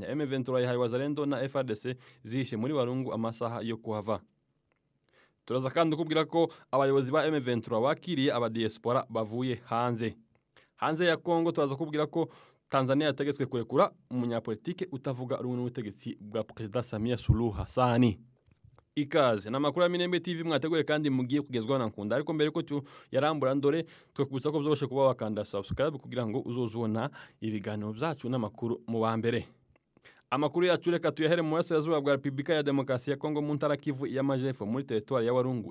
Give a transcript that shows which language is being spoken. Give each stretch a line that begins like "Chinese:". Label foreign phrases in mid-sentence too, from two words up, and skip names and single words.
Kinyarwanda: M23 yahaye Wazalendo na FARDC zihishe muri Walungu amasaha yo kuhava. Turaza kandi kubwira ko abayobozi ba M23 bakiriye abadiaspora bavuye hanze ya Kongo. Turaza kubwira ko Tanzania yategetswe kurekura umunyapolitike utavuga rumwe n'ubutegetsi bwa President Samia Suluhu Hassan. Ikaze n'amakuru ya Minembwe TV mwategure kandi mugiye kugezwaho na Nkunda. Ariko mbere ko yarambura ndore twakubutsa ko byoroshye kuba wakanda subscribe kugira ngo uzozubona ibiganiro byacu n'amakuru mu ba mbere. Amakuru yacu reka tuyahere mu burasirazuba bwa Repubulika ya Demokarasi ya Kongo mu ntara Kivu y'Amajepfo muri territoire ya Walungu.